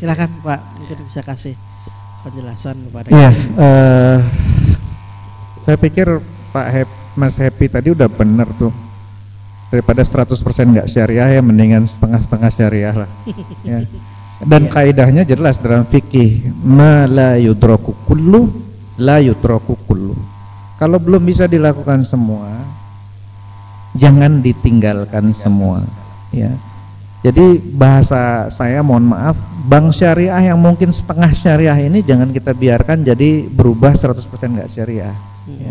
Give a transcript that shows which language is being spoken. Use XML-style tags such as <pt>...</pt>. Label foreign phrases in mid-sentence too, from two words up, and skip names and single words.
<id>Silakan Pak, mungkin bisa kasih penjelasan kepada kita. Saya pikir Mas Happy tadi udah benar tuh. Daripada 100% nggak syariah ya mendingan setengah-setengah syariah lah. Ya. Dan kaidahnya jelas dalam fikih,</id> <ar>ما لا يدرك كله لا يترك كله.</ar> <id>Kalau belum bisa dilakukan semua, jangan ditinggalkan semua, ya. Jadi bahasa saya mohon maaf, bank syariah yang mungkin setengah syariah ini jangan kita biarkan jadi berubah 100% nggak syariah. Ya.</id>